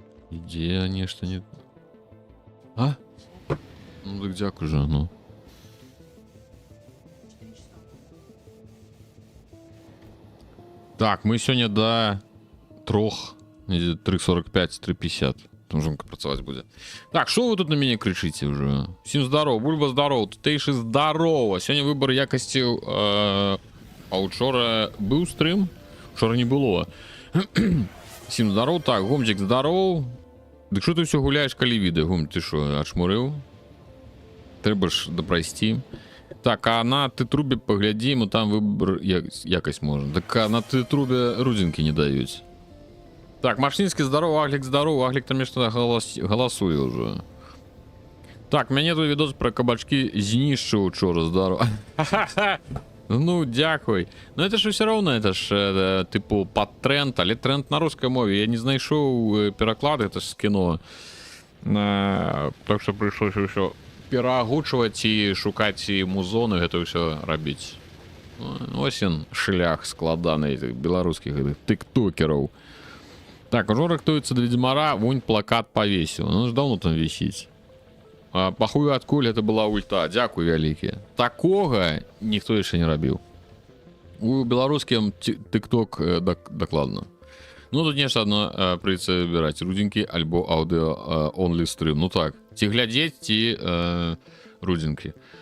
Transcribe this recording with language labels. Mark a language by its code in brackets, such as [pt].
[be] Ідзе нешта не... А? Ну так дзякуй же, ну. Так, мы сёння до 3:45, 3:50. Там жонка працаваць будзе. Так, что вы тут на мяне крычыце уже? Всім здоров, Бульба здоров, тутэйшы здорова. Сёння выбор якасцяў, а учора быў стрым? Учора не было. Всім здоров, так, Гомчик здоров. Дык что ты все гуляешь, калі відэа, Гом, ты что, ачмурыў? Трэба ж дапрайсці. Так, а на ты трубе паглядзім, там выбор якасць можна. Так, а на ты трубе рудзінкі не даюць. Так, Машинский здоров, Аглик здоров, Аглик там нешта галасуе уже. Так, мяне тут відос про кабачки знішчыў учора, здоров. Ну, дзякуй. Ну, [ru] это ж все равно, это ж, типу, под тренд, [be] але тренд на русской мове. Я не знайшоў пераклад, это ж з кіно. Так что прыйшлося ўсё пераагучваць і шукаць і музоны, гэта ўсё рабіць. Ось ён шлях складаны этих беларускіх тиктокераў. Так, ужо рыхтуецца да Ведзьмара, вунь плакат повесіў. Ну ж давно там вісіць. Пахую адкуль это была ульта. Дзякуй вялікі. Такога ніхто яшчэ не рабіў. У беларускім тык-ток дакладна. Ну тут нешта адно прыйдзецца выбіраць рудзенькі альбо аўдыо онлі стрым. Ну так, ці глядзець, ці рудзенькі.